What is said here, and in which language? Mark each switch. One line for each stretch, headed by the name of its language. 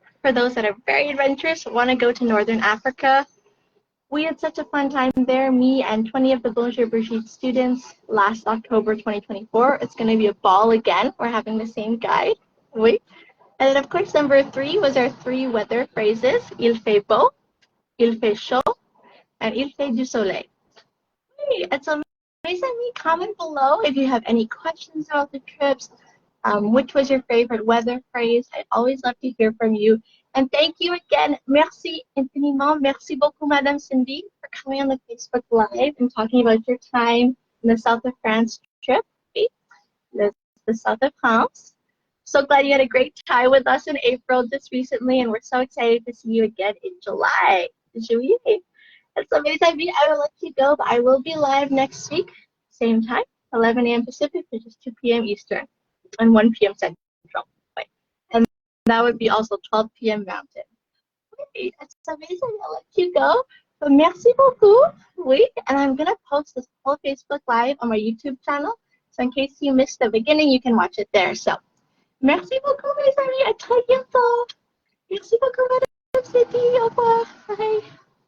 English: For those that are very adventurous, want to go to Northern Africa. We had such a fun time there, me and 20 of the Bonjour Brigitte students last October 2024. It's going to be a ball again. We're having the same guide. Wait. And then, of course, number 3 was our 3 weather phrases.
French: Il fait beau, il fait chaud, and il fait du soleil.
English: And so please let me comment below if you have any questions about the trips. Which was your favorite weather phrase? I'd always love to hear from you. And thank you again. Merci infiniment. Merci beaucoup, Madame Cindy, for coming on the Facebook Live and talking about your time in the south of France trip, the south of France. So glad you had a great time with us in April just recently, and we're so excited to see you again in July. Juillet. And so, mes amis, I will let you go, but I will be live next week, same time, 11 a.m. Pacific, which is 2 p.m. Eastern, and 1 p.m. Central. And that would be also 12 p.m. Mountain. Okay, it's amazing. I'll let you go.
French: But merci beaucoup.
English: Oui, and I'm going to post this whole Facebook Live on my YouTube channel. So in case you missed the beginning, you can watch it there.
French: So, merci beaucoup, mes amis. À très bientôt. Merci beaucoup, Madame City. Au revoir. Bye.